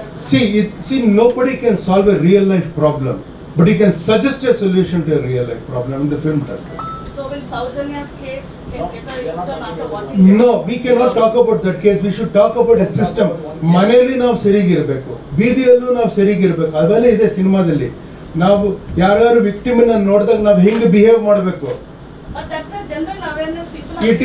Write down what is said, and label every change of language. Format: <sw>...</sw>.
<en>See, nobody can solve a real life problem, but he can suggest a solution to a real life problem, and the film does that. So will Saujanya's case get a return after watching it? No, we cannot talk about that case. We should talk about a system.</en> <kn>ಮನೆಯಲ್ಲಿ ನಾವು ಸರಿಗಿರ್ಬೇಕು, ಬೀದಿಯಲ್ಲೂ ನಾವು ಸರಿಗಿರ್ಬೇಕು. ಅವೆಲ್ಲ ಇದೆ ಸಿನಿಮಾದಲ್ಲಿ. ನಾವು ಯಾರ್ಯಾರು ವಿಕ್ಟಿಮ್ನ ನೋಡಿದಾಗ ನಾವು ಹೆಂಗೆ ಬಿಹೇವ್ ಮಾಡಬೇಕು.</kn> <en>But that's a general awareness people are</en>